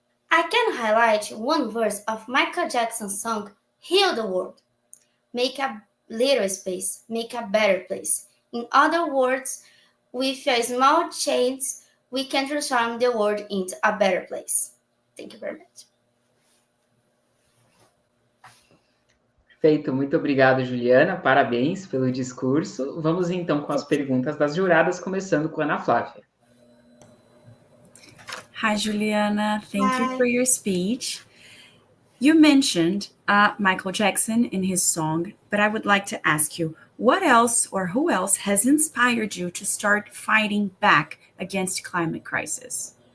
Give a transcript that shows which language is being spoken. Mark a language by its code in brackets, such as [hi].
[en] I can highlight one verse of Michael Jackson's song, Heal the World. Make a little space, make a better place. In other words, with a small change, we can transform the world into a better place. Thank you very much. [pt] Perfeito, muito obrigado, Juliana. Parabéns pelo discurso. Vamos então com as perguntas das juradas, começando com a Ana Flávia. [en] Hi, Juliana. Thank you for your speech. You mentioned Michael Jackson in his song, but I would like to ask you, what else or who else has inspired you to start fighting back against climate crisis?